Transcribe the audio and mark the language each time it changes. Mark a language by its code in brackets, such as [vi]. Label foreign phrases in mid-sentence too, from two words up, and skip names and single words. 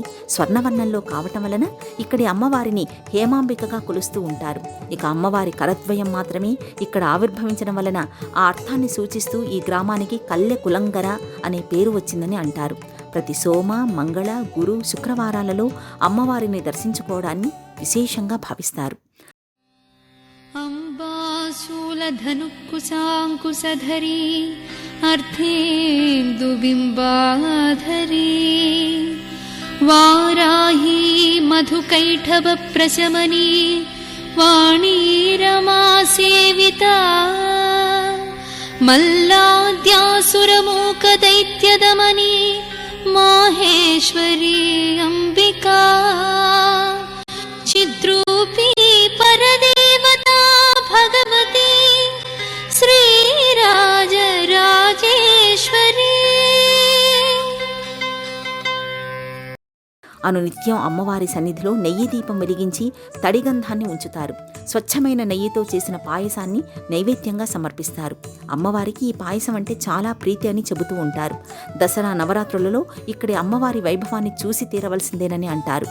[te] స్వర్ణవర్ణంలో కావటం వలన ఇక్కడి అమ్మవారిని హేమాంబికగా కొలుస్తూ ఉంటారు. ఇక అమ్మవారి కరద్వయం మాత్రమే ఇక్కడ ఆవిర్భవించడం వలన ఆ అర్థాన్ని సూచిస్తూ ఈ గ్రామానికి కల్లె కులంగర అనే పేరు వచ్చిందని అంటారు. ప్రతి సోమ, మంగళ, గురు, శుక్రవారాలలో అమ్మవారిని దర్శించుకోవడాన్ని విశేషంగా భావిస్తారు. [sa] अंबाशूलधनुकुशाङ्कुशधरी अर्धेन्दुबिम्बाधरी वाराही मधुकैटभप्रशमनी वाणी रमा सेविता मल्लाद्यासुरमूकदैत्यदमनी माहेश्वरी अंबिका चिद्रूपी परदेवता भगवती श्रीराजराजेश्वरी। [te] అనునిత్యం అమ్మవారి సన్నిధిలో నెయ్యి దీపం వెలిగించి తడిగంధాన్ని ఉంచుతారు. స్వచ్ఛమైన నెయ్యితో చేసిన పాయసాన్ని నైవేద్యంగా సమర్పిస్తారు. అమ్మవారికి ఈ పాయసం అంటే చాలా ప్రీతి అని చెబుతూ ఉంటారు. దసరా నవరాత్రులలో ఇక్కడి అమ్మవారి వైభవాన్ని చూసి తీరవలసిందేనని అంటారు.